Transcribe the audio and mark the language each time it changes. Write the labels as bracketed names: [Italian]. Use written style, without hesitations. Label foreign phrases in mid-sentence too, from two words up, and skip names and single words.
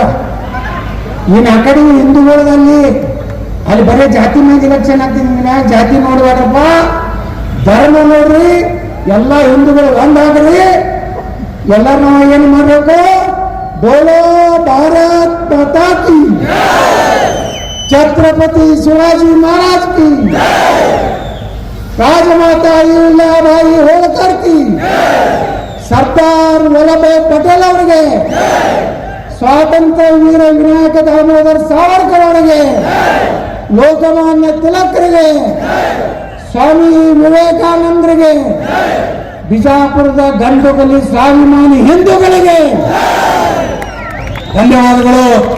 [Kannada] ಇನ್ನು ಆ ಕಡೆ ಹಿಂದೂಗಳಲ್ಲಿ ಅಲ್ಲಿ ಬರೀ ಜಾತಿ ಮೇಲೆ ಇಲೆಕ್ಷನ್ ಆಗ್ತೀನಿ. ಮನ್ಯಾಗ ಜಾತಿ ನೋಡ್ಬೇಡಪ್ಪ, ಧರ್ಮ ನೋಡ್ರಿ. ಎಲ್ಲ ಹಿಂದೂಗಳು ಒಂದಾಗ್ರಿ. ಎಲ್ಲರೂ ನಾವು ಏನು ಮಾಡ್ಬೇಕು? [Hindi] बोलो भारत माता की छत्रपति शिवाजी महाराज की, राजमाता अहिल्याबाई होळकर की, [Kannada] ಸರ್ದಾರ್ ವಲ್ಲಭಾಯ್ ಪಟೇಲ್ ಅವರಿಗೆ, ಸ್ವಾತಂತ್ರ್ಯ ವೀರ ವಿನಾಯಕ ದಾಮೋದರ್ ಸಾವರ್ಕರ್ ಅವರಿಗೆ, ಲೋಕಮಾನ್ಯ ತಿಲಕರಿಗೆ, ಸ್ವಾಮಿ ವಿವೇಕಾನಂದರಿಗೆ, ಬಿಜಾಪುರದ ಗಂಡುಗಲಿ ಸ್ವಾಭಿಮಾನಿ ಹಿಂದೂಗಳಿಗೆ ಧನ್ಯವಾದಗಳು.